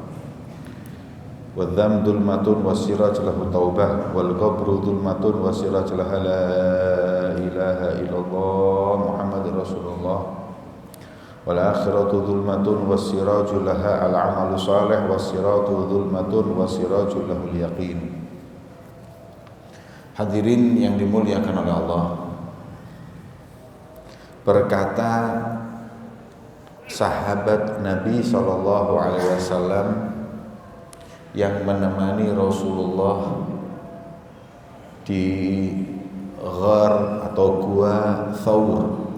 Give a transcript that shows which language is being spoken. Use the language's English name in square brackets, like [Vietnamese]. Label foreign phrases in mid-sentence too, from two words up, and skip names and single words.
[Arabic] وذام ظلمة والسراج له توبة. والقبر ظلمة والسراج لها لا إله إلا الله محمد رسول الله. والآخرة ظلمة والسراج لها العمل صالح والصراط ظلمة والسراج له اليقين. [Indonesian] Hadirin yang dimuliakan oleh Allah, berkata sahabat Nabi SAW yang menemani Rasulullah di ghar atau gua Thawr.